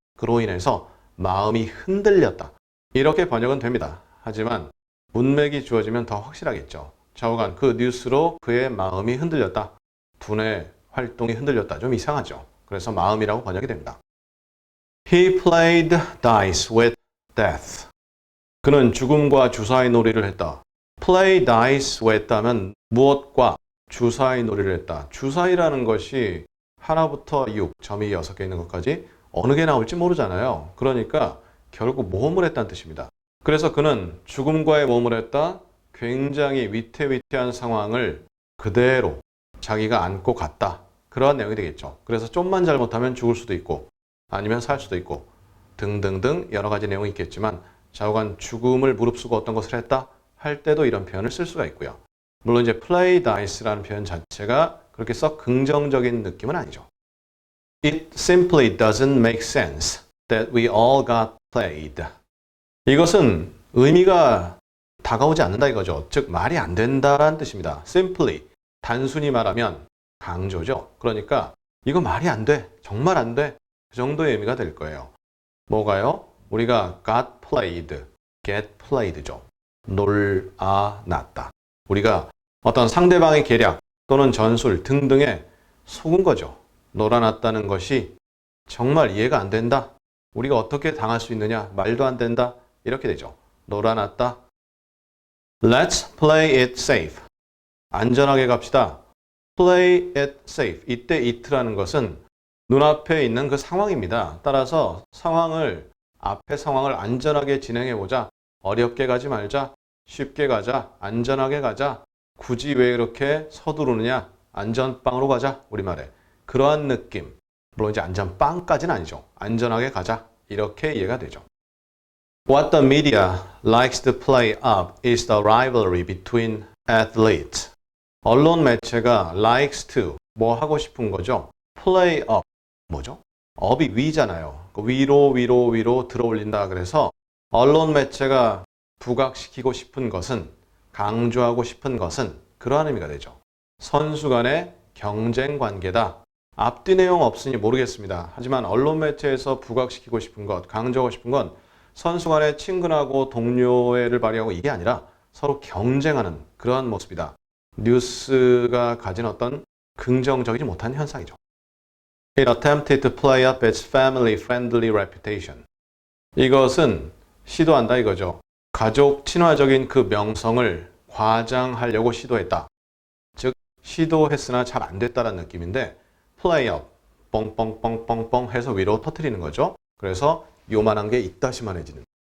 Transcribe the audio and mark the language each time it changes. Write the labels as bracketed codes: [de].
[ko] 그로 인해서 마음이 흔들렸다. 이렇게 번역은 됩니다. 하지만 문맥이 주어지면 더 확실하겠죠. 좌우간 그 뉴스로 그의 마음이 흔들렸다. 두뇌 활동이 흔들렸다. 좀 이상하죠. 그래서 마음이라고 번역이 됩니다. [en] He played dice with death. [ko] 그는 죽음과 주사위 놀이를 했다. [en] play dice with [ko] 하면 무엇과 주사위 놀이를 했다. 주사위라는 것이 하나부터 6, 점이 6개 있는 것까지 어느 게 나올지 모르잖아요. 그러니까 결국 모험을 했다는 뜻입니다. 그래서 그는 죽음과의 모험을 했다. 굉장히 위태위태한 상황을 그대로 자기가 안고 갔다. 그러한 내용이 되겠죠. 그래서 좀만 잘못하면 죽을 수도 있고 아니면 살 수도 있고 등등등 여러 가지 내용이 있겠지만 좌우간 죽음을 무릅쓰고 어떤 것을 했다 할 때도 이런 표현을 쓸 수가 있고요. 물론 이제 play dice라는 표현 자체가 그렇게 썩 긍정적인 느낌은 아니죠. [en] It simply doesn't make sense that we all got played. [ko] 이것은 의미가 다가오지 않는다 이거죠. 즉 말이 안 된다라는 뜻입니다. simply 단순히 말하면 강조죠. 그러니까 이거 말이 안 돼. 정말 안 돼. 그 정도의 의미가 될 거예요. 뭐가요? 우리가 [en] got played, get played [ko] 죠. 놀아났다. 우리가 어떤 상대방의 계략 또는 전술 등등에 속은 거죠. 놀아났다는 것이 정말 이해가 안 된다. 우리가 어떻게 당할 수 있느냐? 말도 안 된다. 이렇게 되죠. 놀아났다. [en] Let's play it safe. [ko] 안전하게 갑시다. [en] play it safe. [ko] 이때 it라는 것은 눈앞에 있는 그 상황입니다. 따라서 앞의 상황을 안전하게 진행해보자. 어렵게 가지 말자. 쉽게 가자. 안전하게 가자. 굳이 왜 이렇게 서두르느냐. 안전빵으로 가자. 우리말에. 그러한 느낌. 물론 이제 안전빵까지는 아니죠. 안전하게 가자. 이렇게 이해가 되죠. [en] What the media likes to play up is the rivalry between athletes. [ko] 언론 매체가 [en] likes to [ko] 뭐 하고 싶은 거죠? play up. 뭐죠? up이 위잖아요. 위로 들어 올린다. 그래서 언론 매체가 부각시키고 싶은 것은 강조하고 싶은 것은 그러한 의미가 되죠. 선수 간의 경쟁 관계다. 앞뒤 내용 없으니 모르겠습니다. 하지만 언론 매체에서 부각시키고 싶은 것, 강조하고 싶은 건 선수 간의 친근하고 동료애를 발휘하고 이게 아니라 서로 경쟁하는 그러한 모습이다. 뉴스가 가진 어떤 긍정적이지 못한 현상이죠. [en] It attempted to play up its family-friendly reputation. [ko] 이것은 시도한다 이거죠. 가족 친화적인 그 명성을 과장하려고 시도했다. 즉 시도했으나 잘 안 됐다는 느낌인데 play up, 뻥뻥뻥뻥뻥 해서 위로 터뜨리는 거죠. 그래서 요만한 게 이따시만해지는